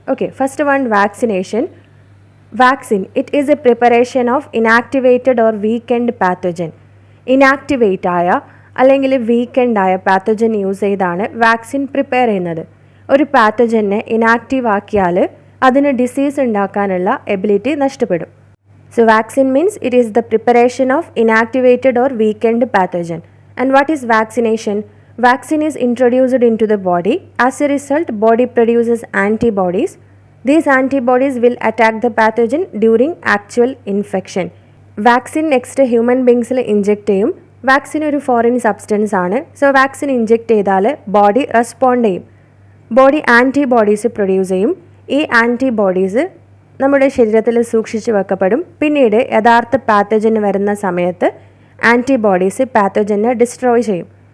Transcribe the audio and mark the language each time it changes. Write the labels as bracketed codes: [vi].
[en] Okay, first one vaccination. Vaccine it is a preparation of inactivated or weakened pathogen. [ml] Inactivate ആയ അല്ലെങ്കിൽ weekend ആയ pathogen use ചെയ്താണ് vaccine prepare ചെയ്യുന്നത്. ഒരു പാത്തജനെ inactive ആക്കിയാൽ അതിന് ഡിസീസ് ഉണ്ടാക്കാനുള്ള എബിലിറ്റി നഷ്ടപ്പെടും. [en] So vaccine means it is the preparation of inactivated or weakened pathogen. And what is vaccination? Vaccine is introduced into the body. As a result, body produces antibodies. These antibodies will attack the pathogen during actual infection. [ml] Vaccine next human beings inject ചെയ്യും. Vaccine ഒരു foreign substance ആണ്. So vaccine inject ചെയ്താൽ body respond ചെയ്യും. Body antibodies produce ചെയ്യും. ഈ antibodies നമ്മുടെ ശരീരത്തിൽ സൂക്ഷിച്ചു വെക്കപ്പെടും. പിന്നീട് യഥാർത്ഥ പാത്തജന് വരുന്ന സമയത്ത് ആൻറ്റിബോഡീസ് പാത്തജനെ ഡിസ്ട്രോയ് ചെയ്യും.